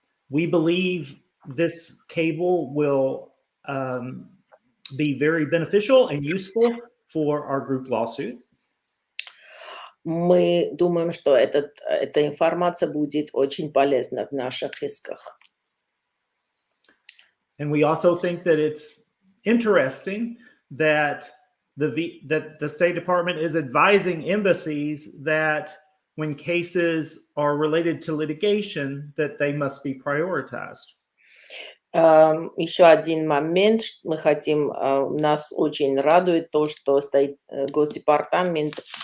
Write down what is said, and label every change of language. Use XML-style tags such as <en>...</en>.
<en>We believe this cable will be very beneficial and useful for our group lawsuit.</en> <ru>Мы думаем, что эта информация будет очень полезна в наших исках.</ru> <en>And we also think that it's interesting that the State Department is advising embassies that when cases are related to litigation, that they must be prioritized.</en> <ru>Еще один момент, нас очень радует то, что Госдепартамент</ru>